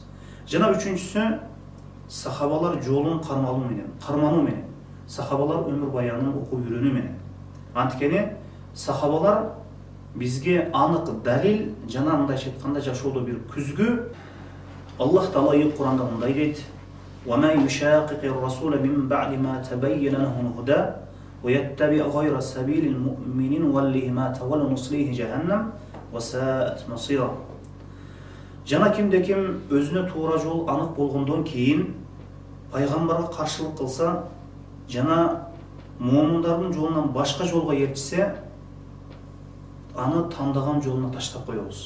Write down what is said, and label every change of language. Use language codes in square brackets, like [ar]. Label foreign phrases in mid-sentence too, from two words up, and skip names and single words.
[ky] Жана үчүнчүсү сахабалар жолун кармануу менен, сахабалар өмүр баянын окуп үйрөнүү менен. Анткени сахабалар бизге анык далил жана мындайча айтканда жашоодо бир күзгү. Аллах Таала Куранда мындай дейт: [ar] "وما يشاقق الرسول من بعد ما تبين له الهدى ويتبع غير سبيل المؤمنين نوله ما تولى نصله جهنم وساءت مصيرا." [ky] Жана кимде-ким өзүнө туура жол анык болгондон кийин пайгамбарга каршылык кылса жана мууминдардын жолунан башка жолго ээрчисе, аны тандаган жолуна таштап коебуз.